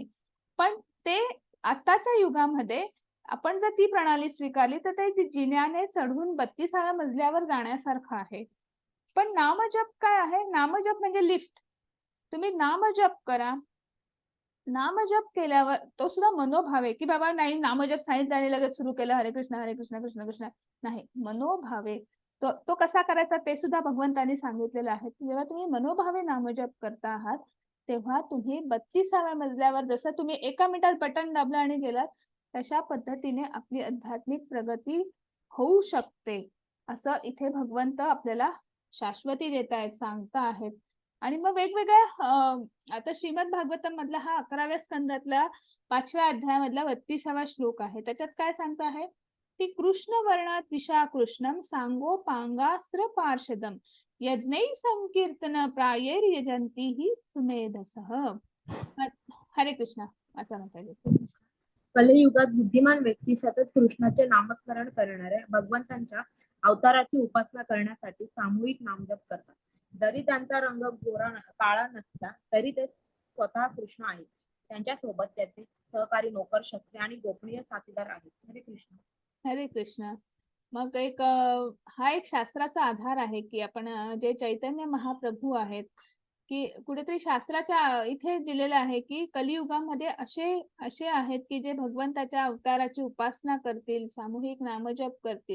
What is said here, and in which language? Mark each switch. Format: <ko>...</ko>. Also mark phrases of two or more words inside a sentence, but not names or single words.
<mr>पण ते आताच्या युगामध्ये आपण जर ती प्रणाली स्वीकारली तर ते जिन्याने चढून 32व्या मजल्यावर जाण्यासारखं आहे. पण नामजप काय आहे? नामजप म्हणजे लिफ्ट. तुम्ही नामजप करा. नामजप केल्यावर तो सुद्धा मनोभावे, की बाबा नाही नामजप सांगितलं आणि लगेच सुरू केलं हरे कृष्ण, कृष्ण कृष्ण. नाही, मनोभावे. तो कसा करायचा ते सुद्धा भगवंतांनी सांगितलेलं आहे. जेव्हा तुम्ही मनोभावे नामजप करता आहात, तेव्हा तुम्ही 32व्या मजल्यावर जसं तुम्ही एका मिनिटात बटन दाबलं आणि गेलात, तशा पद्धतीने आपली आध्यात्मिक प्रगती होऊ शकते. असं इथे भगवंत आपल्याला शाश्वती देत आहेत, सांगता आहेत. आणि मग वेगवेगळ्या आता श्रीमद भागवतम मधला हा 11व्या स्कंदातला 5व्या अध्यायामधला 32वा श्लोक आहे. त्याच्यात काय सांगतो आहे?</mr> <sa>की कृष्ण वर्णात विशा कृष्णम सांगोपांगास्त्र पार्षदम यज्ञै संकीर्तन प्रायैर्यजंती ही सुमेधसः.</sa> <mr>हरे कृष्ण. वाचा म्हणता. कलियुगात बुद्धिमान व्यक्ती सतत कृष्णाचे नामस्मरण करणाऱ्या भगवंतांच्या अवताराची उपासना करण्यासाठी सामूहिक नामजप करतात. जरी त्यांचा रंग काळा नसला तरी ते स्वतः कृष्ण आहेत. त्यांच्या सोबत त्याचे सहकारी नोकर, शस्त्रे आणि गोपनीय साथीदार आहेत. हरे कृष्ण. हरे कृष्ण. मग हा एक शास्त्राचा आधार आहे की आपण जे चैतन्य महाप्रभू आहेत की कुठेतरी शास्त्राच्या इथे दिलेलं आहे की कलियुगामध्ये असे असे आहेत की जे भगवंताच्या अवताराची उपासना करतील, सामूहिक नामजप करतील.</mr>